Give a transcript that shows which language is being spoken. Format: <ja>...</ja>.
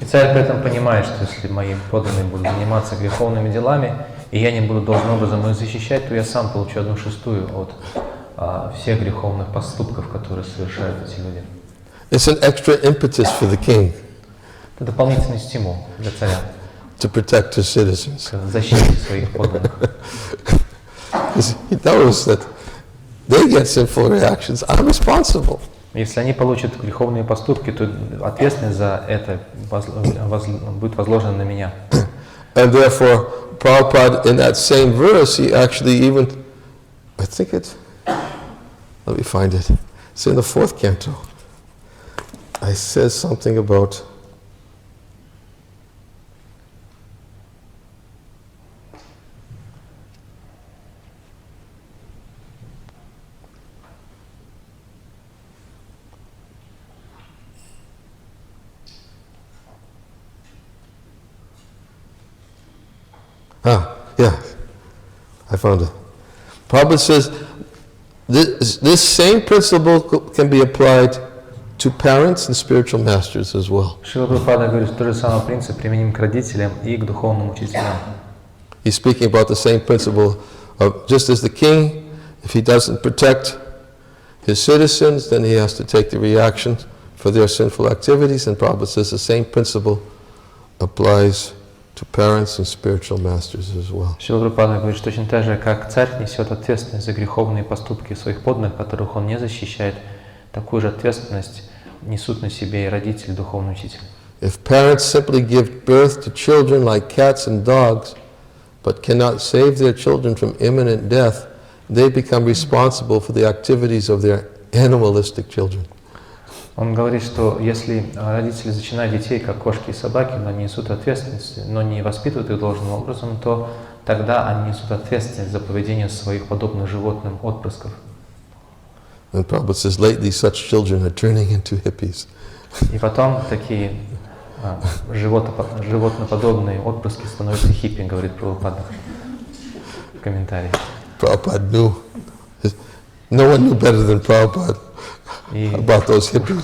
<ru>И царь при этом понимает, что если мои подданные будут заниматься греховными делами, и я не буду должным образом их защищать, то я сам получу 1/6 от всех греховных поступков, которые совершают эти люди.</ru> <en>It's an extra impetus for the king.</en> <ru>Это дополнительный стимул для царя.</ru> <en>To protect his citizens.</en> <ru>К защите своих подданных.</ru> <en>Because he knows that they get sinful reactions, I'm responsible.</en> <ru>Если они получат греховные поступки, то ответственность за это будет возложена на меня.</ru> <en>And therefore, Prabhupada, in that same verse, he actually even, I think it's, let me find it. It's in the 4th canto. It says something about yeah, I found it. Prabhupada says this same principle can be applied to parents and spiritual masters as well.</en> <ru>Шрила Прабхупада говорит, что тот же самый принцип применим к родителям и к духовным учителям.</ru> <en>He's speaking about the same principle of just as the king, if he doesn't protect his citizens, then he has to take the reaction for their sinful activities. And Prabhupada says the same principle applies to parents and spiritual masters as well.</en> <ru>Шрила Прабхупада говорит, что точно так же, как царь несет ответственность за греховные поступки своих подданных, которых он не защищает, такую же ответственность несут на себе и родители, духовный учитель.</ru> <en>If parents simply give birth to children like cats and dogs, but cannot save their children from imminent death, they become responsible for the activities of their animalistic children.</en> <ru>Он говорит, что если родители зачинают детей, как кошки и собаки, но не несут ответственность, но не воспитывают их должным образом, то тогда они несут ответственность за поведение своих подобных животным отпрысков.</ru> <en>And Prabhupada says, lately such children are turning into hippies.</en> <ru>И потом такие животноподобные отпрыски становятся хиппи, говорит Прабхупада в комментарии.</ru> <en>Prabhupada knew. No one knew better than Prabhupada about those hippies.</en>